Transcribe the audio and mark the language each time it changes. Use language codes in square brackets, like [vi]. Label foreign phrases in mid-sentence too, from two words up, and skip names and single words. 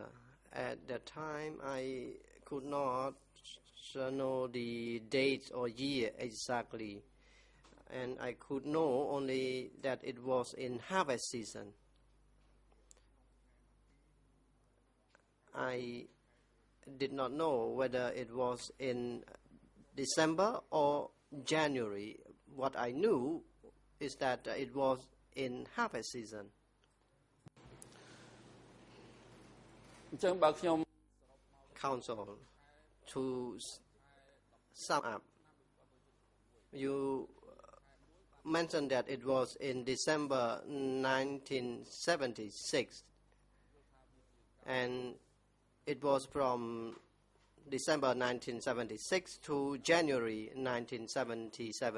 [en] At that time, I could not know the date or year exactly, and I could know only that it was in harvest season. I did not know whether it was in December or January. What I knew is that it was in harvest season. [km] អញ្ចឹងបើខ្ញុំ [en] Council, to sum up, you mentioned that it was in December 1976, and it was from December 1976 to January 1977.